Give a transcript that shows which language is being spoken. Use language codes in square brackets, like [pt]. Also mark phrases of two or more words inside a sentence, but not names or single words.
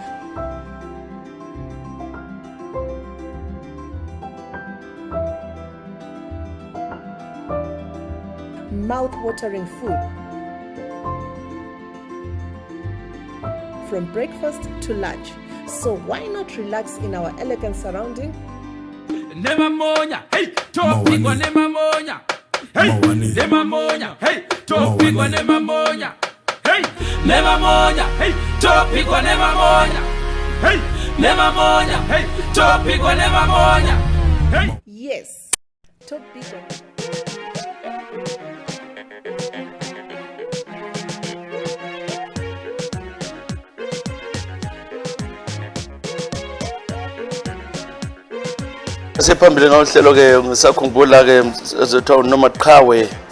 [en] Mouth-watering food. From breakfast to lunch. So why not relax in our elegant surrounding? [sn] Nema monya, hey, topigwa nema monya. Hey, nema monya, hey, topigwa nema monya. Hey, nema monya, hey, topigwa nema monya. Hey, nema monya, hey, topigwa nema monya. Hey. Yes, topigwa. [zu] Siphambili ngohlelo ke Ngisakhumbula ke ezothiwa nomaqhawe